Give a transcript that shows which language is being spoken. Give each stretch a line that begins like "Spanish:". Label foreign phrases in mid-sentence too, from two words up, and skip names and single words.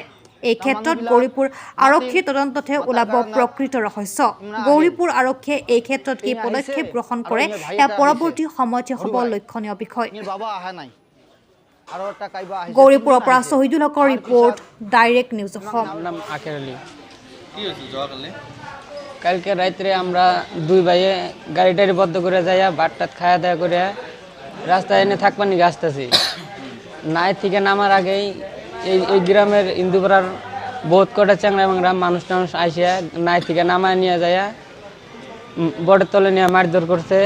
Assamese: এই ক্ষেত্ৰত গৌৰীপুৰ আৰক্ষীৰ তদন্ততহে ওলাব প্ৰকৃত ৰহস্য। গৌৰীপুৰ আৰক্ষীয়ে এই ক্ষেত্ৰত কি পদক্ষেপ গ্ৰহণ কৰে এয়া পৰৱৰ্তী সময়তহে হ'ব লক্ষণীয় বিষয়। গৌৰীপুৰৰ পৰা শহীদুল হকৰ ৰিপৰ্ট, ডাইৰেক্ট নিউজ অসম।
Bangla: কালকে রাত্রে আমরা দুই ভাইয়ে গাড়ি টাড়ি বদ্ধ করে যাইয়া ভাত টাত খাওয়া দাওয়া করে রাস্তায় এনে থাকবার নিয়ে আসতেছি। নাই থেকে নামার আগেই এই গ্রামের ইন্দুপাড়ার বহুত কটা চ্যাংরা ম্যাংরা মানুষ টানুষ আইসিয়া নাই থেকে নামায় নিয়ে যাইয়া বটের তলে নিয়ে মারধর করছে।